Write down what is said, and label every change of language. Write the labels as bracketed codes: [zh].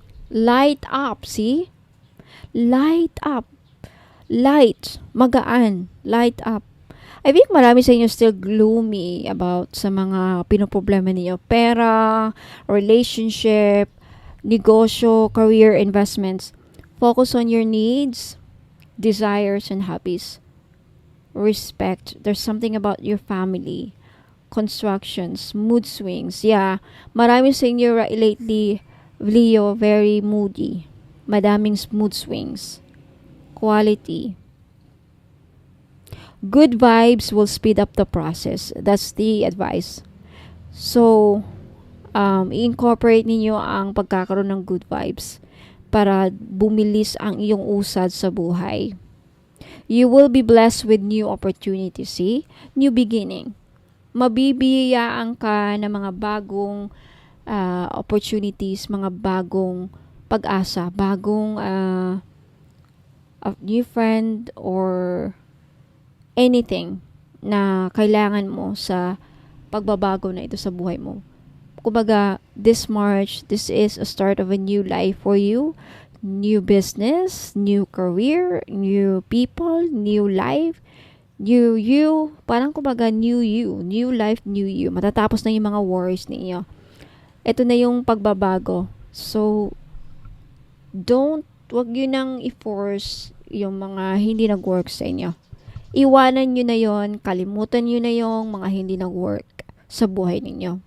[en] Light up, see? Light up. Light. Magaan. Light up. I think [tl] marami sa inyo [en] still gloomy about [tl] sa mga pinoproblema niyo. [en] Pera, relationship, negosyo, career, investments. Focus on your needs, desires, and hobbies. Respect. There's something about your family. Constructions, mood swings. Yeah, [tl] marami sa inyo [en] lately, Leo, very moody. Madaming mood swings. Quality. Good vibes will speed up the process. That's the advice. [tl] So, i-incorporate ninyo ang pagkakaroon ng good vibes para bumilis ang iyong usad sa buhay. [en] You will be blessed with new opportunities. See? New beginning. [tl] Mabibiyayaan ka ng mga bagong opportunities, mga bagong pag-asa, bagong [en] a new friend or anything [tl] na kailangan mo sa pagbabago na ito sa buhay mo. Kumbaga, [en] this March, this is a start of a new life for you. New business, new career, new people, new life, new you. [tl] Parang kumbaga, [en] new you. New life, new you. [tl] Matatapos na yung mga worries ninyo. Ito na yung pagbabago. So, wag yun nang i-force yung mga hindi nag-work sa inyo. Iwanan nyo na yon, kalimutan nyo na yung mga hindi nag-work sa buhay ninyo.